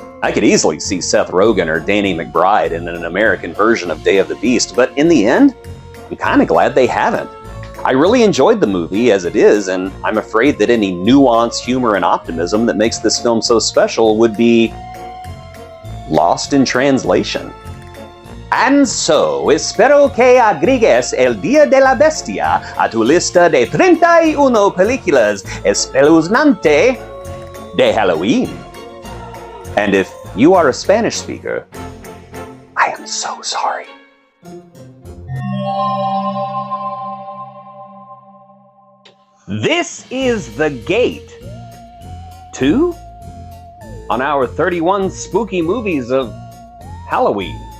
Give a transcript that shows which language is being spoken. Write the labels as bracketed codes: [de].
[en] I could easily see Seth Rogen or Danny McBride in an American version of Day of the Beast, but in the end, I'm kind of glad they haven't. I really enjoyed the movie as it is, and I'm afraid that any nuance, humor, and optimism that makes this film so special would be lost in translation. And so, [es] espero que agregues El Día de la Bestia a tu lista de 31 películas espeluznante de Halloween. [en] And if you are a Spanish speaker, I am so sorry. This is The Gate 2 on our 31 spooky movies of Halloween.